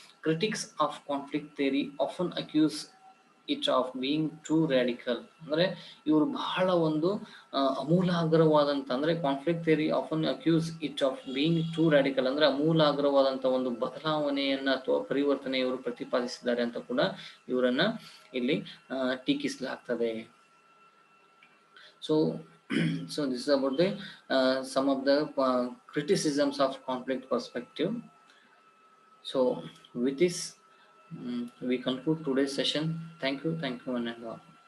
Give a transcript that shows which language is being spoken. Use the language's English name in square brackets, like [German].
[English] critics of conflict theory often accuse it of being too radical. [Kannada] ಅಂದರೆ ಇವರು ಬಹಳ ಒಂದು ಅಮೂಲಾಗ್ರವಾದಂಥ, ಅಂದರೆ [English] conflict theory often accuse it of being too radical, [Kannada] ಅಂದರೆ ಅಮೂಲಾಗ್ರವಾದಂಥ ಒಂದು ಬದಲಾವಣೆಯನ್ನು ಅಥವಾ ಪರಿವರ್ತನೆ ಇವರು ಪ್ರತಿಪಾದಿಸಿದ್ದಾರೆ ಅಂತ ಕೂಡ ಇವರನ್ನ ಇಲ್ಲಿ ಟೀಕಿಸಲಾಗ್ತದೆ. [English] So this is about the some of the criticisms of conflict perspective. So with this we conclude today's session. Thank you one and all.